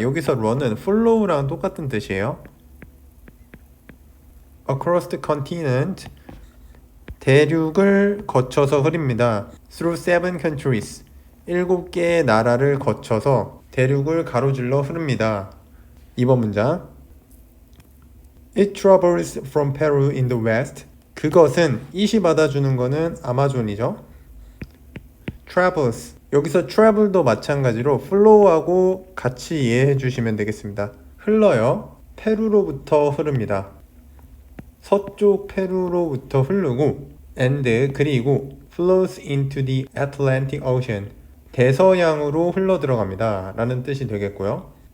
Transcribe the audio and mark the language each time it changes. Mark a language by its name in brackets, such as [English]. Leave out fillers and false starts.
[Korean] 여기서 run은 follow랑 똑같은 뜻이에요. [English] Across the continent, [Korean] 대륙을 거쳐서 흐릅니다. [English] Through 7 countries, [Korean] 7개의 나라를 거쳐서 대륙을 가로질러 흐릅니다. 2번 문장 [English] It travels from Peru in the west. [Korean] 그것은, it이 받아주는 거는 아마존이죠. Travels, 여기서 travel도 마찬가지로 flow하고 같이 이해해 주시면 되겠습니다. 흘러요. 페루로부터 흐릅니다. 서쪽 페루로부터 흐르고 and 그리고 [English] flows into the Atlantic Ocean, [Korean] 대서양으로 흘러 들어갑니다 라는 뜻이 되겠고요.